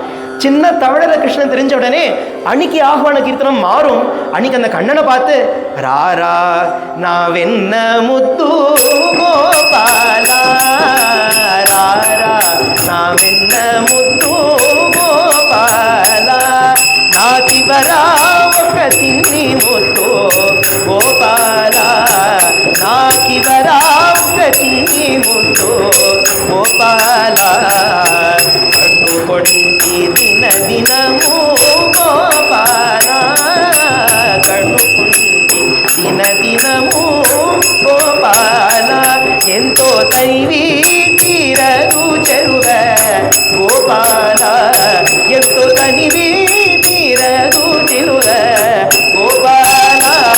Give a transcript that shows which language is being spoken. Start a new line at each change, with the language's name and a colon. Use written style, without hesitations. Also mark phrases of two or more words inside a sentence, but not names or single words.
Tamil: சின்ன தவழல கிருஷ்ணன் தெரிஞ்ச உடனே அன்னைக்கு ஆஹ்வான கீர்த்தனம் மாறும். அன்னைக்கு அந்த கண்ணனை பார்த்து
Telugu: రారా నావెన్న ముత్తు గోపాలా రారా నావెన్న ముత్తు గోపాలా நாதிவரா ఒక చిన్ని ముత్తు గోపాలా నాకివరా ఒక చిన్ని ముత్తు గోపాలా కన్ను కొట్టి దిన దినము గోపాలా కన్ను కొట్టి దిన దినము గోపాలా ఎంతో తైవి తీరదు చెరువ గోపాలా ఎంతో తనివి తీరదు చెరువ గోపాలా